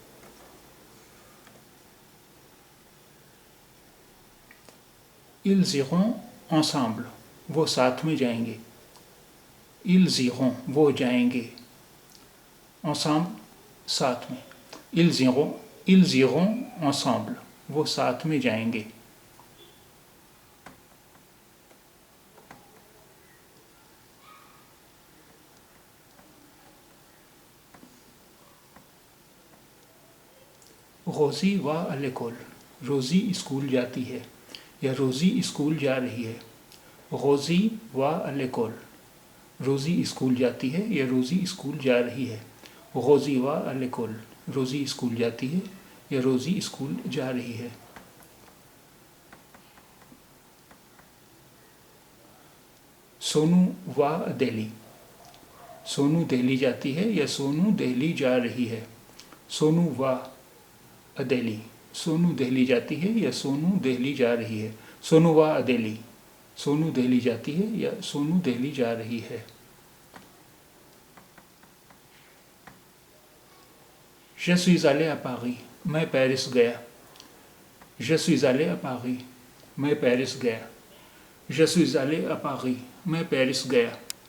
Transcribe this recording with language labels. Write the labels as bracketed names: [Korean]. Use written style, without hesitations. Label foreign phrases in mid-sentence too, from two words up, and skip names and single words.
[French] Ils iront ensemble. [Urdu] وہ ساتھ میں جائیں گے. [French] Ils iront. [Urdu] وہ جائیں گے. Ensemble. ساتھ میں. [French] Ils iront ensemble. [Urdu] وہ ساتھ میں جائیں گے. [French] روزی va à l'école. [Urdu] روزی اسکول جاتی ہے یا روزی اسکول جا رہی ہے. [French] روزی va à l'école. [Urdu] روزی اسکول جاتی ہے یا روزی اسکول جا رہی ہے. [French] روزی va à l'école. [Urdu] روزی اسکول جاتی ہے یا روزی اسکول جا رہی ہے. [French] سونو va à دہلی. [Urdu] سونو دہلی جاتی ہے یا سونو دہلی جا رہی ہے. [French] سونو va à دہلی. [Urdu] سونو دہلی جاتی ہے یا سونو دہلی جا رہی ہے. [French] سونو va à دہلی. [Urdu] سونو دہلی جاتی ہے یا سونو دہلی جا رہی ہے. [French] Je suis allé à Paris. [Urdu] میں پیرس گیا. [French] Je suis allé à Paris. [Urdu] میں پیرس گیا. [French] Je suis allé à Paris. [Urdu] میں پیرس گیا.